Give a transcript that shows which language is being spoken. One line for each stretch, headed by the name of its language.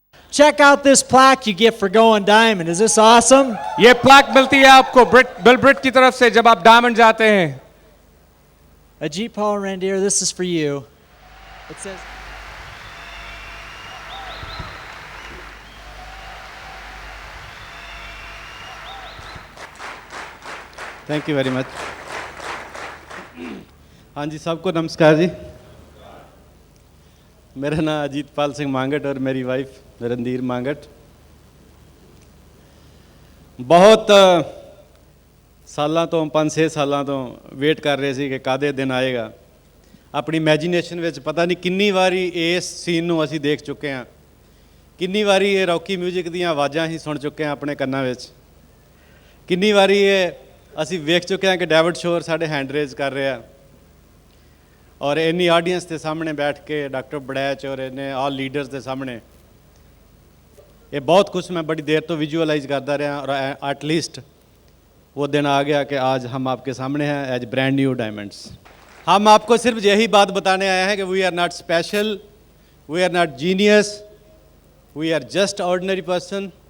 English: Check out this plaque you get for going diamond. Is this awesome?
Hindi: ये plaque मिलती है आपको Bill Britt की तरफ से जब आप डायमंड जाते हैं.
English: Ajit Paul Randir, this is for you. It says thank you very much.
Hindi: हाँ जी, सबको नमस्कार जी. मेरा नाम अजीत पाल सिंह मांगट और मेरी वाइफ रणधीर मांगट.
Punjabi: बहुत ਸਾਲਾਂ ਤੋਂ 5-6 ਸਾਲਾਂ ਤੋਂ ਵੇਟ ਕਰ ਰਹੇ ਸੀ ਕਿ ਕਾਦੇ ਦਿਨ ਆਏਗਾ. ਆਪਣੀ ਇਮੇਜਿਨੇਸ਼ਨ ਵਿੱਚ ਪਤਾ ਨਹੀਂ ਕਿੰਨੀ ਵਾਰੀ ਇਸ ਸੀਨ ਨੂੰ ਅਸੀਂ ਦੇਖ ਚੁੱਕੇ ਹਾਂ. ਕਿੰਨੀ ਵਾਰੀ ਇਹ ਰੌਕੀ ਮਿਊਜ਼ਿਕ ਦੀਆਂ ਆਵਾਜ਼ਾਂ ਹੀ ਸੁਣ ਚੁੱਕੇ ਹਾਂ ਆਪਣੇ ਕੰਨਾਂ ਵਿੱਚ. ਕਿੰਨੀ ਵਾਰੀ ਇਹ ਅਸੀਂ ਵੇਖ ਚੁੱਕੇ ਹਾਂ ਕਿ ਡੇਵਿਡ ਸ਼ੋਰ ਸਾਡੇ ਹੈਂਡ ਰੇਜ਼ ਕਰ ਰਿਹਾ. ਔਰ ਇੰਨੀ ਆਡੀਅੰਸ ਦੇ ਸਾਹਮਣੇ
Hindi: ਬੈਠ ਕੇ ਡਾਕਟਰ ਬੜੈਚ ਔਰ ਇਹਨੇ ਆਲ ਲੀਡਰਸ ਦੇ ਸਾਹਮਣੇ ये बहुत कुछ मैं बड़ी देर तो विजुअलाइज करता रहा और एटलीस्ट वो दिन आ गया कि आज हम आपके सामने हैं
English: As brand new diamonds.
Hindi: हम आपको सिर्फ यही बात बताने आए हैं कि
English: We are not special, we are not genius, we are just ordinary person.